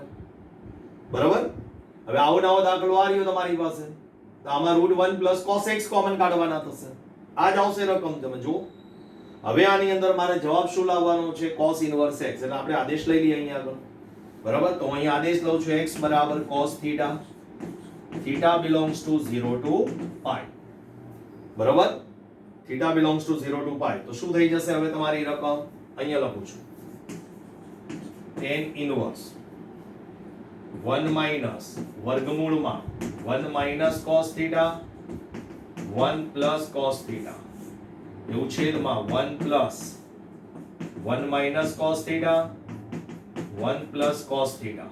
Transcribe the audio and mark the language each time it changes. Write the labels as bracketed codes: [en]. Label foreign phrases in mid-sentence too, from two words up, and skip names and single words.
[gu] બરાબર? હવે આવો નવો દાખલો આ રહ્યો તમારી પાસે, તો આમાં √1 plus cos x કોમન કાઢવાના થશે. આ જ આવશે રકમ. તમે જુઓ. હવે આની અંદર મારે જવાબ શું લાવવાનો છે? cos ઇનવર્સ x. એટલે આપણે આદેશ લઈ લઈએ અહીંયા આગળ. બરાબર? તો અહીં આદેશ લઉં છું x બરાબર cos થીટા. [en] થીટા belongs to 0 to pi. બરાબર? થીટા belongs to 0 to pi. [gu] તો શું થઈ જશે હવે તમારી રકમ? અહીંયા લખું છું tan ઇનવર્સ 1 માઇનસ વર્ગમૂળમાં 1 માઇનસ cos થીટા 1 પ્લસ cos થીટા એવું છેદમાં 1 પ્લસ 1 માઇનસ cos થીટા 1 પ્લસ cos થીટા.